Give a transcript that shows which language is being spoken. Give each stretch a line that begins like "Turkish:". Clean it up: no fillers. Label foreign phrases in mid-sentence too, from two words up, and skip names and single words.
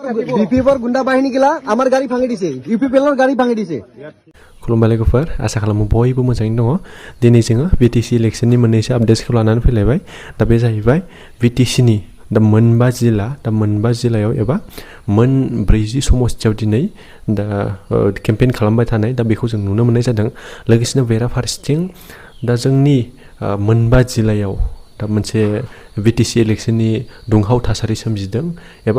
Assamese: বিপিএফৰ গুণ্ডা বাহিনী গিলা আমাৰ গাড়ী ভাঙি দিছে ইউপিপিএলৰ গাড়ী ভাঙি দিছে
Bodo: खुलुमबाय लोगोफोर आसा खालामो बयबो मोजाङैनो दङ दिनै जोङो बिटिसि इलेक्सननि मोननैसो आपडेट्सखौ लानानै फैलायबाय दा बे जाहैबाय बिटिसिनि दा मोनबा जिल्लायाव एबा मोन 40 समस्थियाव दिनै दा केम्पेइन खालामबाय थानाय दा बेखौ जों नुनो मोननाय जादों लोगोसेनो बेराफारसेथिं दा जोंनि मोनबा जिल्लायाव दा मोनसे बिटिसि इलेक्सननि दुंहाव थासारि सोमजिदों एबा